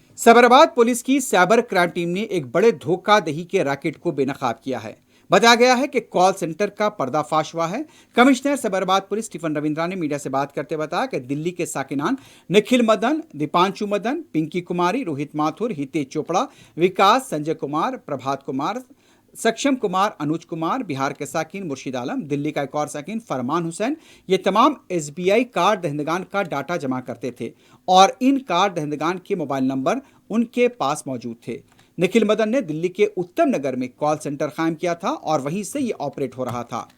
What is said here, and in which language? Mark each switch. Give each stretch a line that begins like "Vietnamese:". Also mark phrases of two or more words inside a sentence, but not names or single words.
Urdu: سبرآباد پولیس کی سائبر کرائم ٹیم نے ایک بڑے دھوکہ دہی کے ریکٹ کو بے نقاب کیا ہے۔ بتایا گیا ہے کہ کال سینٹر کا پردہ فاش ہوا ہے۔ کمشنر سبرآباد پولیس اسٹیفن رویندرا نے میڈیا سے بات کرتے بتایا کہ دلی کے ساکنان نکھل مدن، دیپانشو مدن، پنکی کماری، روہت ماتھر، ہتیش چوپڑا، وکاس، سنجے کمار، پربھات کمار، سکشم کمار، انوج کمار، بہار کے ساکن مرشد عالم، دلی کا ایک اور ساکن فرمان حسین، یہ تمام ایس بی آئی کارڈ دہندگان کا ڈاٹا جمع کرتے تھے اور ان کارڈ دہندگان کے موبائل نمبر ان کے پاس موجود تھے۔ نکھل مدن نے دلی کے اتم نگر میں کال سینٹر قائم کیا تھا اور وہیں سے یہ آپریٹ ہو رہا تھا۔